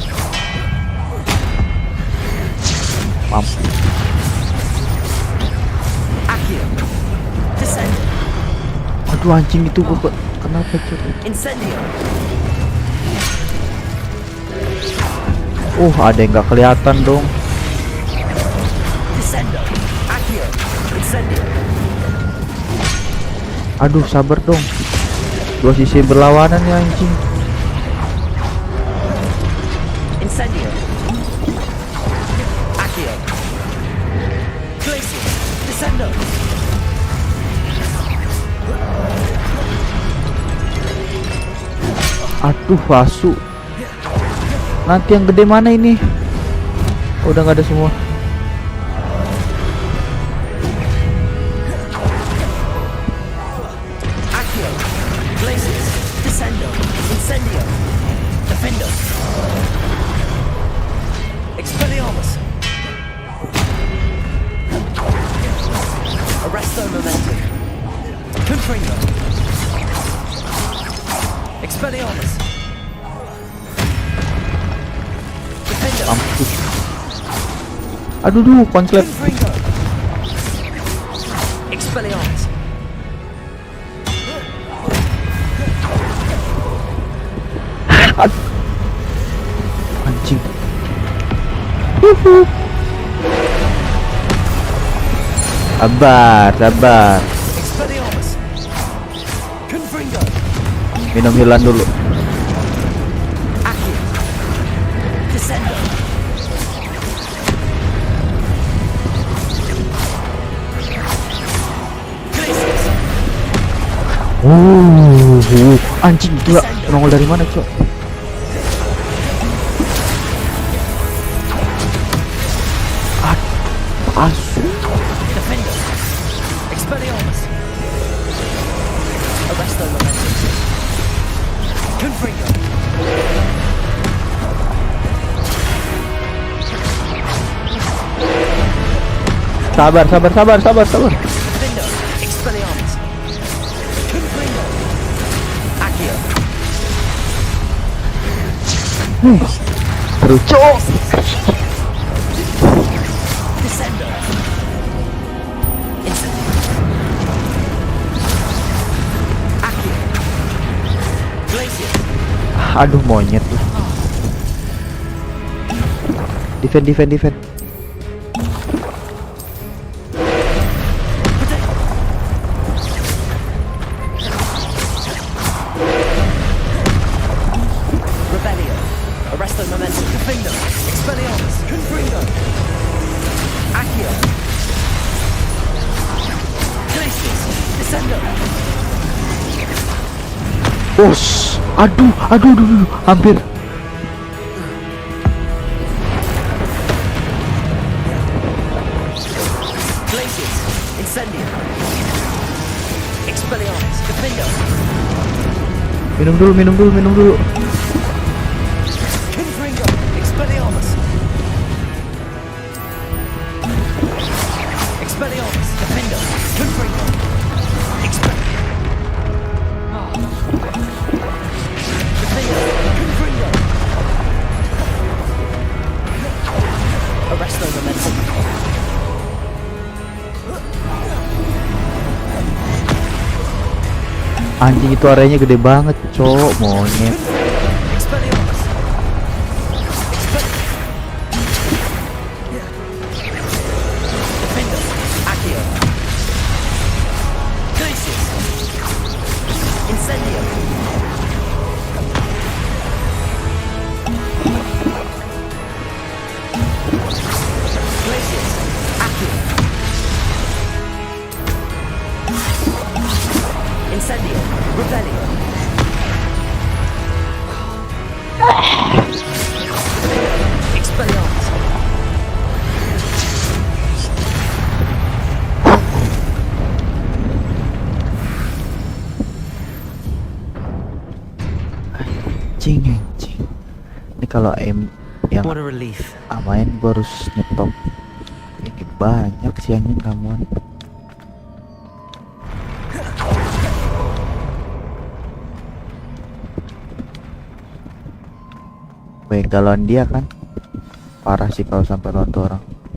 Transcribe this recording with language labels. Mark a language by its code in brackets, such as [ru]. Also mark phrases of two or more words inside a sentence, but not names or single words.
[id] Mampu. [la] Accio. Descend. [id] Aduh anjing itu gua kenapa cuy? [la] Incendio. [id] Ada yang nggak kelihatan dong. [la] Descendo. Accio. Incendio. [id] Aduh sabar dong. Dua sisi berlawanan ya anjing. [la] Incendio. Accio. Glacius. Descendo. [id] Aduh Vasu. Nanti yang gede mana ini? Udah nggak ada semua. [la] Accio. Glacius. Descendo. Incendio. Defendo. Expelliarmus. Arresto momentum. Confringo. Expelliarmus. [en] Defender. [id] Mampus. Aduh, konslet. [la] Confringo. Expelliarmus. [id] Anjing. Sabar. [la] Expelliarmus. Confringo. [id] Minum hilan dulu. [la] Accio. Descendo. Glacius. [id] Anjing gila. Nongol dari mana, Cok? Asu. [en] Defender. [la] Expelliarmus. Arresto momentum. Confringo. [id] Sabar. [la] Defender. Expelliarmus. Confringo. Accio. [id] Terus, Cok. [la] Descendo. Instant. Accio. Glacius. [id] Aduh, monyet. [en] Defend. Rebellion. [la] Arresto momentum. Defender. Expelliarmus. Confringo. Accio. Glacius. Descendo. [id] Bos. Aduh, hampir. [la] Glacius. Incendio. Expelliarmus. [en] Defender. [id] Minum dulu. [la] Confringo. Expelliarmus. Expelliarmus. Defender. Confringo. Defender. Confringo. Arresto momentum. [id] Anjing itu areanya gede banget, Cok. Monyet. [la] Expelliarmus. Defender. Accio. Glacius. Incendio. Glacius. Accio. Incendio. Rebellion. Expelliarmus. [id] Anjing. Ini kalau yang [en] What a relief. [id] main gua harus nyetop. Ini banyak sih anjing kamuan. Galon dia kan parah sih kalau sampai lawan tuh orang.